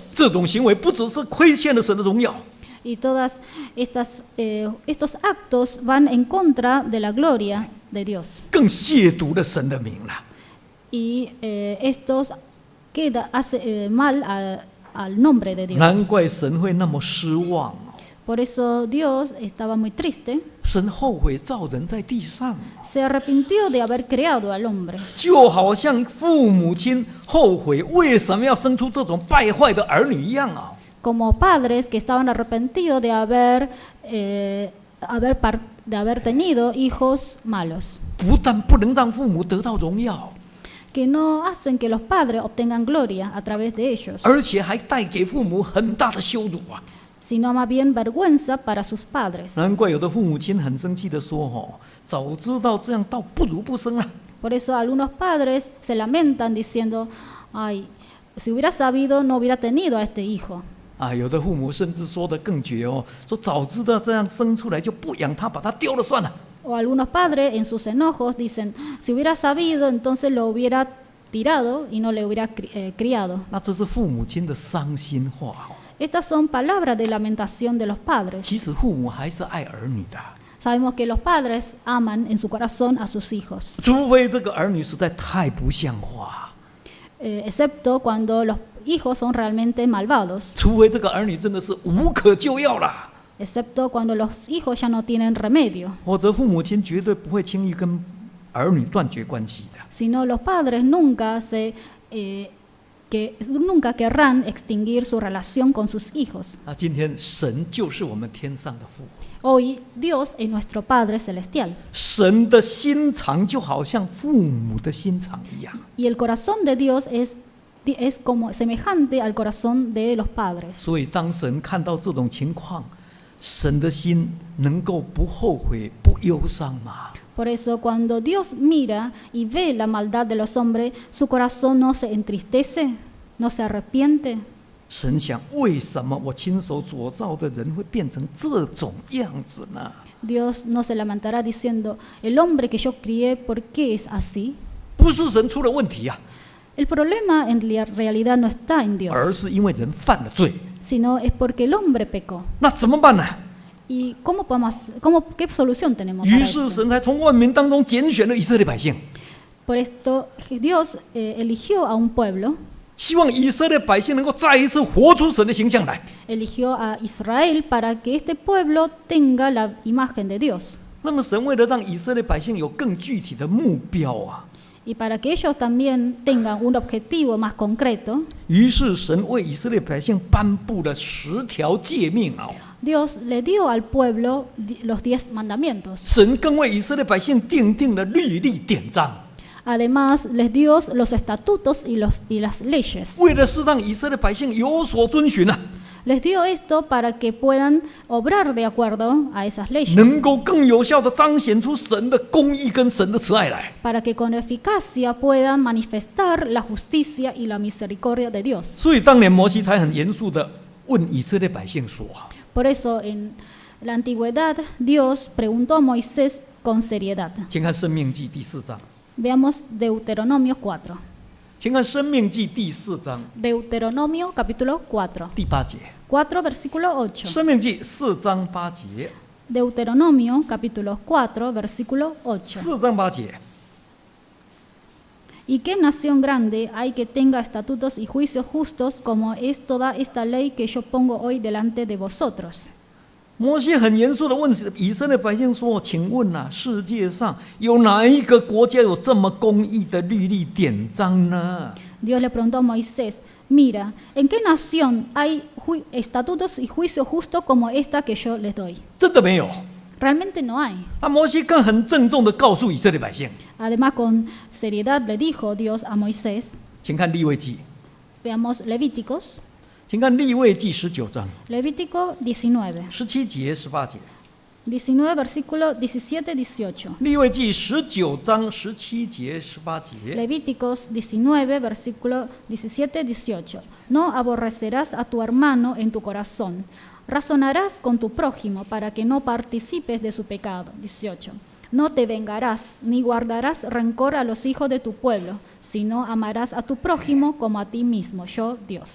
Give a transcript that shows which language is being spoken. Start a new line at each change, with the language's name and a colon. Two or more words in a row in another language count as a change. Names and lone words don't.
Chinese: 这种行为不只是亏欠了神的荣耀，
Spanish: Y todas estos actos van en contra de la gloria de Dios.
Chinese: 更亵渎了神的名了。
Spanish: Y estos hace mal al nombre de Dios.
Chinese: 难怪神会那么失望哦。
Spanish: Por eso Dios estaba muy triste.
Chinese: 神后悔造人在地上，
Spanish: Se arrepintió de haber creado al hombre.
Chinese: 就好像父母亲后悔为什么要生出这种败坏的儿女一样啊。
Spanish: Como padres que estaban arrepentidos de haber tenido hijos malos.
Chinese: 不但不能让父母得到荣耀，
Spanish: Que no hacen que los padres obtengan gloria a través de ellos,
Chinese: 而且还带给父母很大的羞辱啊！
Spanish: sino más bien vergüenza para sus padres.
Chinese: 难怪有的父母亲很生气的说：“哦，早知道这样，倒不如不生啊。
Spanish: Por eso algunos padres se lamentan diciendo, ay, si hubiera sabido no hubiera tenido a este hijo. ”
Chinese: 啊，有的父母甚至说得更绝哦，说早知道这样生出来就不养他，把他丢了算了。
Spanish: O algunos padres en sus enojos dicen, si hubiera sabido entonces lo hubiera tirado y no le hubiera criado.
Chinese: 那这是父母亲的伤心话哦。
Spanish: Estas son palabras de lamentación de los padres.
Chinese: 其实父母还是爱儿女的，
Spanish: Sabemos que los padres aman en su corazón a sus hijos,
Chinese: 除非这个儿女实在太不像话，
Spanish: excepto cuando los hijos son realmente malvados,
Chinese: 除非这个儿女真的是无可救药了。
Spanish: excepto cuando los hijos ya no tienen remedio.
Chinese: 否则父母亲绝对不会轻易跟儿女断绝关系的。
Spanish: Sino los padres nunca que nunca querrán extinguir su relación con sus hijos.
Chinese: 今天神就是我们天上的父，
Spanish: Hoy Dios es nuestro Padre Celestial
Chinese: 神的心肠就好像父母的心肠一样。
Spanish: y el corazón de Dios es como semejante al corazón de los padres.
Chinese: 所以当神看到这种情况，神的心能够不后悔、不忧伤吗？
Spanish: Por eso cuando Dios mira y ve la maldad de los hombres, su corazón no se entristece, no se arrepiente.
Chinese: 神想，为什么我亲手所造的人会变成这种样子呢？
Spanish: Dios no se lamentará diciendo, el hombre que yo crié, ¿por qué es así?
Chinese: 不是神出了问题啊，
Spanish: El problema en realidad no está en
Chinese: 而
Spanish: Dios,
Chinese: 是因为人犯了罪。
Spanish: sino es porque el hombre pecó.
Chinese: 那怎么办呢？
Spanish: ¿Y qué solución tenemos
Chinese: 于
Spanish: para
Chinese: 是
Spanish: esto?
Chinese: 神才从万民当中拣选了以色列百姓，
Spanish: Por esto Dios eligió a un pueblo,
Chinese: 希望以色列百姓能够再一次活出神的形象来。
Spanish: eligió a Israel para que este pueblo tenga la imagen de Dios.
Chinese: 那么神为了让以色列百姓有更具体的目标啊，
Spanish: Y para que ellos también tengan un objetivo más concreto,
Chinese: 于是神为以色列百姓颁布了10条诫命啊。
Spanish: Dios le dio al pueblo los 10 mandamientos.
Chinese: 神更为以色列百姓定定了律例典章，
Spanish: Además, les dio los estatutos y las leyes.
Chinese: 为的是让以色列百姓有所遵循啊，
Spanish: Les dio esto para que puedan obrar de acuerdo a esas leyes,
Chinese: 能够更有效的彰显出神的公义跟神的慈爱来。
Spanish: para que con eficacia puedan manifestar la justicia y la misericordia de Dios.
Chinese: 所以当年摩西才很严肃的问以色列百姓说：
Spanish: Por eso, en la antigüedad, Dios preguntó a Moisés con seriedad.
Chinese: 请看《申命记》第4章，
Spanish: Veamos Deuteronomio 4.
Chinese: 请看《申命记》第4章
Spanish: Deuteronomio capítulo 4.
Chinese: 第8节，
Spanish: 4 versículo 《 8.
Chinese: 申命记》4章8节，
Spanish: Deuteronomio capítulo 4 versículo 8.
Chinese: 4 章8节。
Spanish: ¿Y qué nación grande hay que tenga estatutos y juicios justos como es toda esta ley que yo pongo hoy delante de vosotros?
Chinese: 摩西很严肃的问以色列百姓说：“请问啊，世界上有哪一个国家有这么公义的律例典章呢？”
Spanish: Dios le preguntó a Moisés, mira, ¿en qué nación hay estatutos y juicios justos como esta que yo les doy?
Chinese: 真的没有。
Spanish: Realmente no hay.
Chinese: 那摩西更很郑重的告诉以色列百姓，
Spanish: Además, con seriedad le dijo Dios a Moisés,
Chinese: 请看利未记，
Spanish: veamos Levíticos,
Chinese: 请看利未记19章
Spanish: Levítico 19,
Chinese: 17节、18节。
Spanish: 19 versículo 17, 18.
Chinese: 利未记19章17节、18节。
Spanish: Levíticos 19, versículo 17, 18. No aborrecerás a tu hermano en tu corazón. Razonarás con tu prójimo para que no participes de su pecado. 18. No te vengarás, ni guardarás rencor a los hijos de tu pueblo, sino amarás a tu prójimo como a ti mismo, yo Dios.